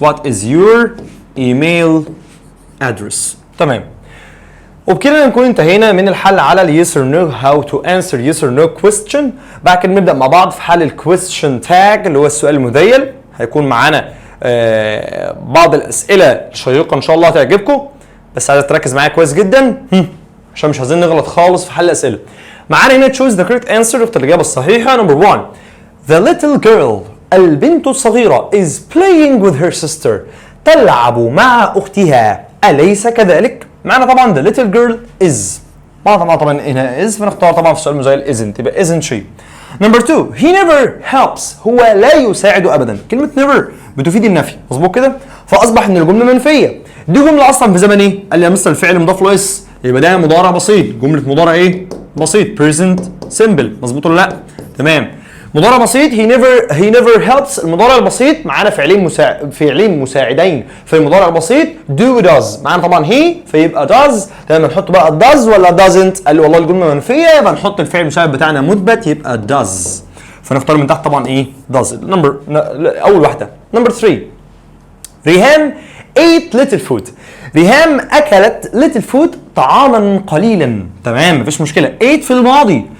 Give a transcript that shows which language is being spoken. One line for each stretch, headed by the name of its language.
English: What is your email address؟ تمام.
Arabic: وبكده نكون انتهينا من الحل على ال yes or no
English: how to answer yes or no question.
Arabic: بعد كده نبدأ مع بعض في حل ال question tag اللي هو السؤال المذيل. هيكون معانا بعض الأسئلة شيقة إن شاء الله هتعجبكم، بس عايز تركز معايا كويس جدا عشان مش عايزين نغلط خالص في حل الأسئلة. معانا هنا
English: choose the correct answer،
Arabic: اختار الإجابة الصحيحة. Number 1 The little girl البنت الصغيرة
English: is playing with her sister
Arabic: تلعب مع أختها أليس كذلك؟ معنا طبعا the little girl is، معنا طبعا هنا is فنختار طبعا في السؤال المزايل isn't، يبقى isn't she.
English: Number 2 he never helps
Arabic: هو لا يساعد أبدا. كلمة never بتفيد النفي، مظبوط كده؟ فأصبح إن الجملة منفية. دي جملة أصلا في زمن إيه؟ قال لي يا مستر الفعل مضاف له اس، يبقى ده مضارع بسيط. جملة مضارع إيه؟ بسيط present simple، مظبوط ولا لأ؟ تمام. مضارع بسيط
English: he never helps.
Arabic: المضارع البسيط معانا فعلين مساعدين في المضارع البسيط do و does. معانا طبعا he فيبقى does. تمام. نحط بقى does ولا doesn't؟ قال لي والله الجمله منفيه، يبقى نحط الفعل المساعد بتاعنا مثبت يبقى does. فنختار من تحت طبعا ايه؟ does. اول واحده.
English: Number 3 ريهام ate little food.
Arabic: ريهام اكلت little food طعاما قليلا. تمام مفيش مشكله. ate في الماضي.